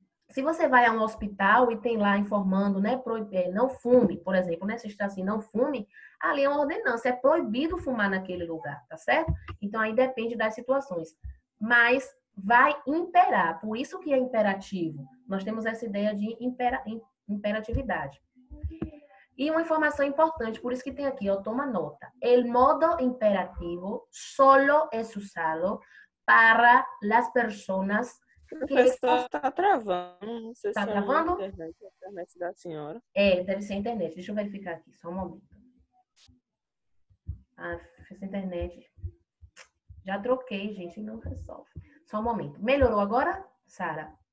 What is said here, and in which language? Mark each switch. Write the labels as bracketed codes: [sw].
[pt] Se você vai a um hospital e tem lá informando, né, não fume, por exemplo, né, se está assim, não fume, ali é uma ordenança, é proibido fumar naquele lugar, tá certo? Então aí depende das situações. Mas vai imperar, por isso que é imperativo. Nós temos essa ideia de imperatividade. E uma informação importante, por isso que tem aqui, ó, toma nota. [es] El modo imperativo solo es usado para las personas [pt] O que... professor está travando, não sei Tá se é travando? a internet da senhora. Deve ser a internet. Deixa eu verificar aqui, só um momento. Ah, essa internet. Já troquei, gente, não resolve. Só um momento. Melhorou agora, Sara?